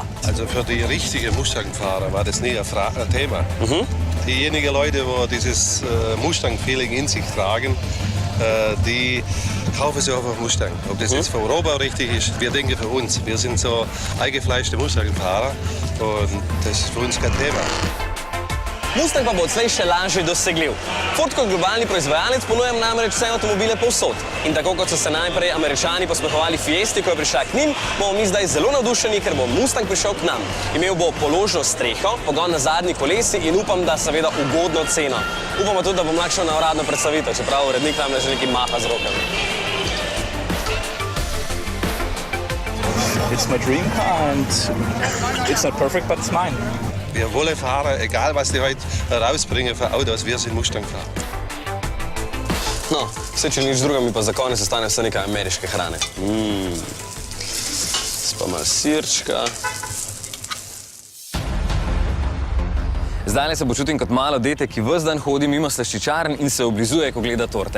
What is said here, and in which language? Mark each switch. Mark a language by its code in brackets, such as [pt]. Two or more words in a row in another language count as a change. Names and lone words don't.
[de] Also für die richtigen Mustang-Fahrer war das nie ein Thema. Diejenigen Leute, die dieses Mustang-Feeling in sich tragen, die kaufen sich einfach Mustang. Ob das jetzt für Europa richtig ist, wir denken für uns. Wir sind so eingefleischte Mustang-Fahrer und das ist für uns kein Thema. [sl] Mustang pa bo odslej še lažje dosegljiv. Ford kot globalni proizvajalec ponuja namreč vse avtomobile povsod. In tako kot so se najprej Američani posmehovali Fiesti, ko je prišla k njim, bomo mi zdaj zelo navdušeni, ker bo Mustang prišel k nam. Imel bo položno streho, pogon na zadnji kolesi in upam, da seveda ugodno ceno. Upamo tudi, da bom lahko šel na uradno predstavitev, čeprav urednik nam že nekaj maha z rokami. [en] It's my dream car and it's not perfect, but it's mine. [de] Wir wollen fahren, egal was die heute rausbringen für Autos, wir sind Mustang-Fahrer. [sl] No, vse če nič druga, mi pa za konec ostane vse nekaj ameriške hrane. Pa malo sirčka. Zdaj se počutim kot malo dete, ki ves dan hodi mimo slaščičarn in se oblizuje, ko gleda torte.